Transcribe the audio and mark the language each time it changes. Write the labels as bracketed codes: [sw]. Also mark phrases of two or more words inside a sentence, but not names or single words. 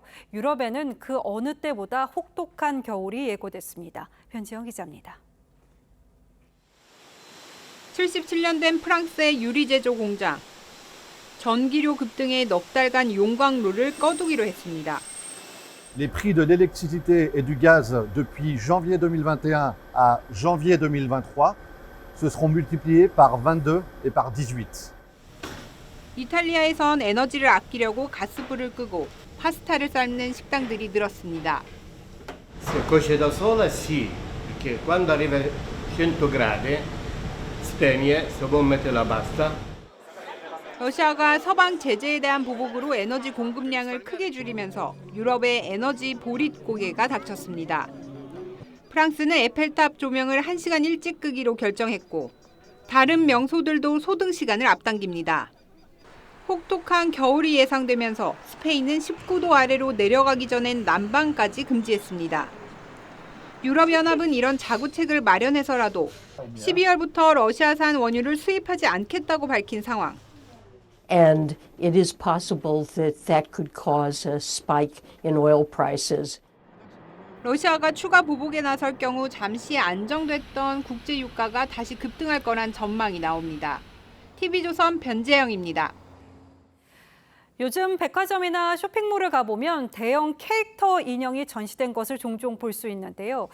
[ko] 유럽에는 그 어느 때보다 혹독한 겨울이 예고됐습니다. 변지영 기자입니다. 77년 된 프랑스의 유리 제조 공장. 전기료 급등에 넉 달간 용광로를 꺼두기로 했습니다. [fr] Les prix de l'électricité et du gaz depuis janvier 2021 à janvier 2023 se seront multipliés par 22 et par 18. [ko] 이탈리아에선 에너지를 아끼려고 가스불을 끄고 파스타를 삶는 식당들이 늘었습니다. [it] Se cuoce da sola sì, perché quando arriva 100 gradi spegne, se vuoi metterla basta. [ko] 러시아가 서방 제재에 대한 보복으로 에너지 공급량을 크게 줄이면서 유럽의 에너지 보릿 고개가 닥쳤습니다. 프랑스는 에펠탑 조명을 1시간 일찍 끄기로 결정했고 다른 명소들도 소등 시간을 앞당깁니다. 혹독한 겨울이 예상되면서 스페인은 19도 아래로 내려가기 전엔 난방까지 금지했습니다. 유럽연합은 이런 자구책을 마련해서라도 12월부터 러시아산 원유를 수입하지 않겠다고 밝힌 상황. [en] and it is possible that that could cause a spike in oil prices. [ko] 러시아가 추가 보복에 나설 경우 잠시 안정됐던 국제 유가가 다시 급등할 거란 전망이 나옵니다. TV조선 변재영입니다. 요즘 백화점이나 쇼핑몰을 가보면 대형 캐릭터 인형이 전시된 것을 종종 볼 수 있는데요.